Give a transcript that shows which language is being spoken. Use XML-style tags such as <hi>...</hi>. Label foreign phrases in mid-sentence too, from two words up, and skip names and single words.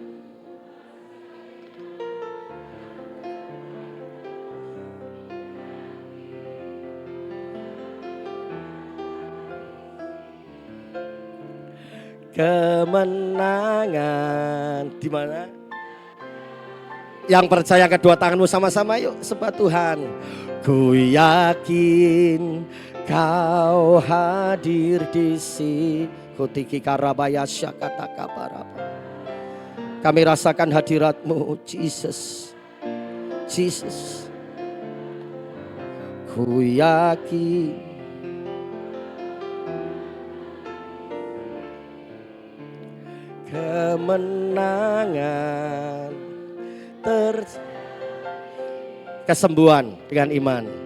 <id>Kemenangan di mana? Yang percaya kedua tanganmu sama-sama yuk sembah Tuhan. Ku yakin kau hadir di sini. Kutiki karabaya syakata kabaraba. Kami rasakan hadirat-Mu, Jesus. Jesus. Ku yakin kemenangan kesembuhan dengan iman.</id>